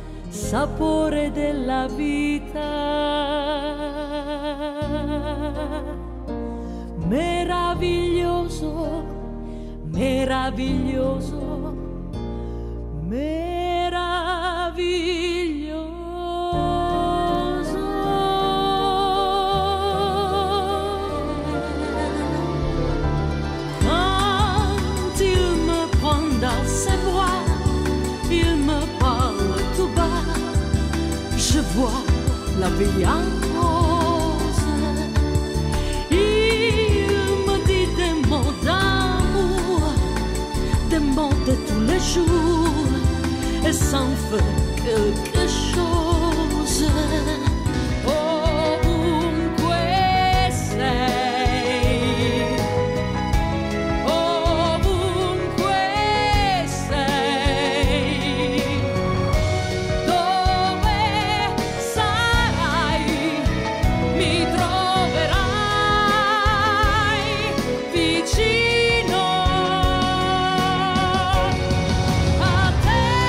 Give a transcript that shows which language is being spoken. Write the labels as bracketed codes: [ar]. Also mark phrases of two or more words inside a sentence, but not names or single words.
[it] sapore della vita, meraviglioso, meraviglioso, meraviglioso. [fr] Quand il me prend dans ses bras, il me parle tout bas, je vois la vie en rose. Il me dit des mots d'amour, des mots de tous les jours, et ça en fait quelque chose. [it] Ovunque sei, ovunque sei, dove sarai, mi troverai vicino a te.